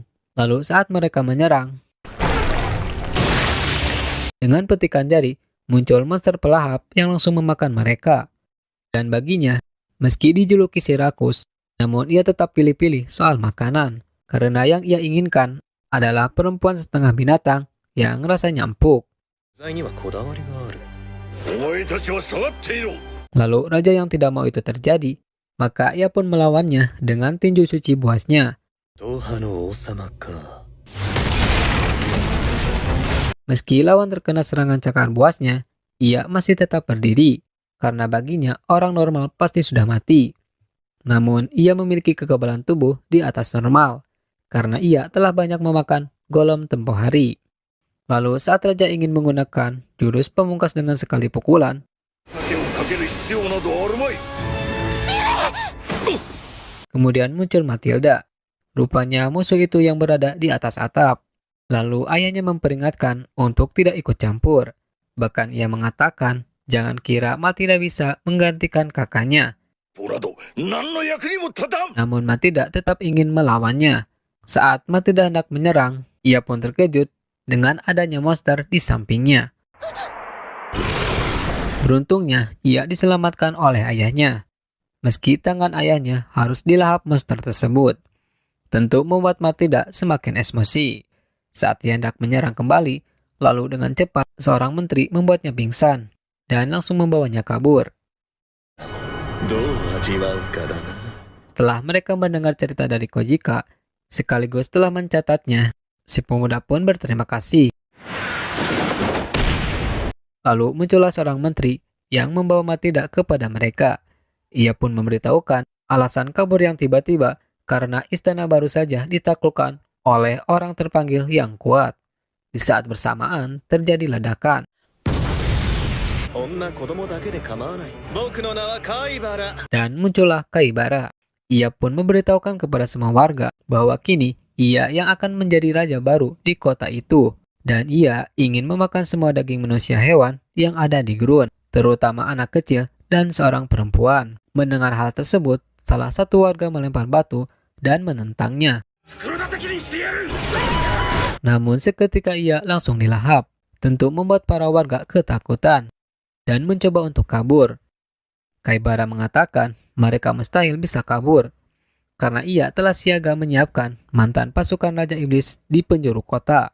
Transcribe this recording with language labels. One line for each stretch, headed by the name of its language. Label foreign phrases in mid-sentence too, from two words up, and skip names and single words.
Indonesian: Lalu saat mereka menyerang, dengan petikan jari, muncul monster pelahap yang langsung memakan mereka. Dan baginya, meski dijuluki si rakus, namun ia tetap pilih-pilih soal makanan, karena yang ia inginkan adalah perempuan setengah binatang yang rasanya empuk.
Japanese: 材にはこだわりがあるお前たちは下がっていろ。
Indonesian: Lalu raja yang tidak mau itu terjadi, maka ia pun melawannya dengan tinju suci buasnya.
Japanese: ドーハの王様か
Indonesian: Meski lawan terkena serangan cakar buasnya, ia masih tetap berdiri, karena baginya orang normal pasti sudah mati. Namun ia memiliki kekebalan tubuh di atas normal, karena ia telah banyak memakan golem tempoh hari. Lalu saat raja ingin menggunakan jurus pemungkas dengan sekali pukulan,
Japanese: 酒をかける必要などあるまい。
Indonesian: kemudian muncul Matilda. Rupanya musuh itu yang berada di atas atap. Lalu ayahnya memperingatkan untuk tidak ikut campur. Bahkan ia mengatakan, jangan kira Matilda bisa menggantikan kakaknya.
Japanese: ボラド、何の役にも立たん。
Indonesian: Namun Matilda tetap ingin melawannya. Saat Matilda hendak menyerang, ia pun terkejut dengan adanya monster di sampingnya. Beruntungnya, ia diselamatkan oleh ayahnya. Meski tangan ayahnya harus dilahap monster tersebut. Tentu membuat Matilda semakin emosi. Saat ia hendak menyerang kembali, lalu dengan cepat seorang menteri membuatnya pingsan dan langsung membawanya kabur.
Japanese: どう味わうかだな
Indonesian: Setelah mereka mendengar cerita dari Kojika, sekaligus telah mencatatnya, si pemuda pun berterima kasih. Lalu muncullah seorang menteri yang membawa Matilda kepada mereka. Ia pun memberitahukan alasan kabur yang tiba-tiba karena istana baru saja ditaklukkan oleh orang terpanggil yang kuat. Di saat bersamaan terjadi ledakan.
Japanese: 女子供だけで構わない僕の名はカイバラ
Indonesian: Dan muncullah Kaibara. Ia pun memberitahukan kepada semua warga bahwa kini ia yang akan menjadi raja baru di kota itu. Dan ia ingin memakan semua daging manusia hewan yang ada di Grun, terutama anak kecil dan seorang perempuan. Mendengar hal tersebut, salah satu warga melempar batu dan menentangnya.
Japanese: 袋叩きにしてやる。
Indonesian: Namun seketika ia langsung dilahap, tentu membuat para warga ketakutan dan mencoba untuk kabur. Kaibara mengatakan mereka mustahil bisa kabur karena ia telah siaga menyiapkan mantan pasukan Raja Iblis di penjuru kota.